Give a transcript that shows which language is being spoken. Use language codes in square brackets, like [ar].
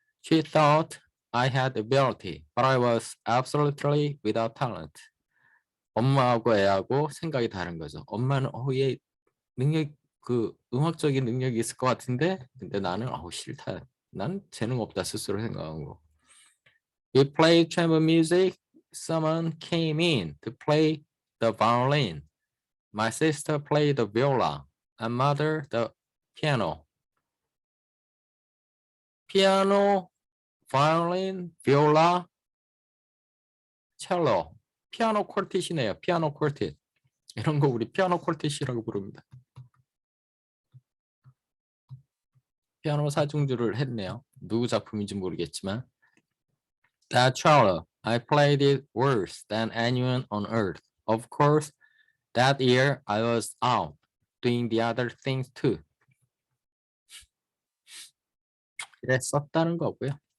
[en] She thought I had ability, but I was absolutely without talent. [ko] 엄마하고 애하고 생각이 다른 거죠. 엄마는 얘 능력 그 음악적인 능력이 있을 것 같은데 근데 나는 싫다. 난 재능 없다 스스로 생각한 거. [en] We played chamber music. Someone came in to play the violin. My sister played the viola and mother the piano. 피아노, violin, viola, cello. [ko] 피아노 콜텟이네요. 피아노 콜텟. 이런 거 우리 피아노 콜텟이라고 부릅니다. 피아노 사중주를 했네요. 누구 작품인지 모르겠지만. [en] That cello, I played it worse than anyone on earth. Of course, that year I was out doing the other things too. [ko] 그랬었다는 거고요.